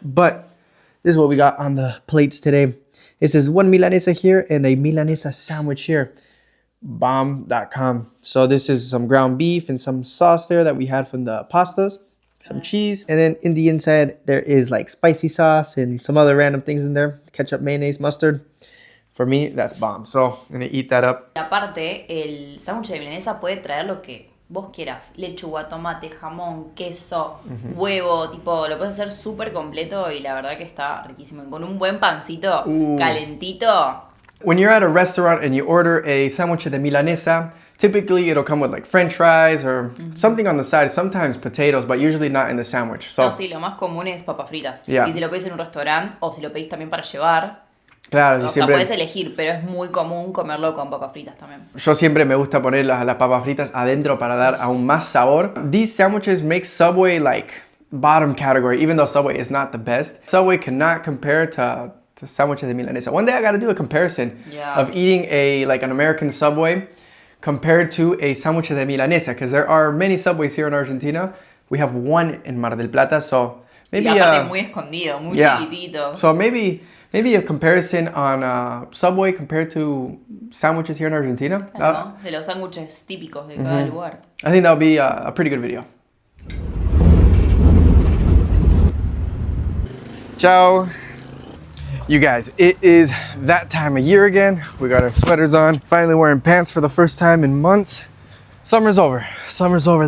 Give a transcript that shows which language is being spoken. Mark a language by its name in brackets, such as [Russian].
[English] But this is what we got on the plates today. It says 1 milanesa here and a milanesa sandwich here. bomb.com. So this is some ground beef and some sauce there that we had from the pastas, some cheese, and then in the inside there is like spicy sauce and some other random things in there, ketchup, mayonnaise, mustard. For me, that's bomb. So I'm gonna eat that up. [Spanish] Aparte, el sándwich de milanesa puede traer lo que vos quieras. Lechuga, tomate, jamón, queso, huevo, tipo, lo puedes hacer súper completo y la verdad que está riquísimo. Y con un buen pancito calentito. [English] When you're at a restaurant and you order a sándwich de milanesa, typically it'll come with like french fries or something on the side, sometimes potatoes, but usually not in the sandwich. So, [Spanish] No, sí, lo más común es papas fritas. [English] Yeah. [Spanish] Y si lo pedís en un restaurante o si lo pedís también para llevar, claro, o sea, puedes elegir, pero es muy común comerlo con papas fritas también. yo siempre me gusta poner las papas fritas adentro para dar aún más sabor. [English] These sandwiches make Subway like bottom category, even though Subway is not the best. Subway cannot compare to sandwiches de milanesa. One day I gotta do a comparison of eating an American Subway compared to a sándwich de milanesa, because there are many Subways here in Argentina. We have one in Mar del Plata, so maybe [Spanish] y aparte muy escondido, muy chiquitito. [English] So maybe a comparison on Subway compared to sandwiches here in Argentina. [Spanish] Claro, de los sándwiches típicos de cada lugar. [English] I think that would be a pretty good video. Ciao. You guys, it is that time of year again. We got our sweaters on. Finally wearing pants for the first time in months. Summer's over. Summer's over.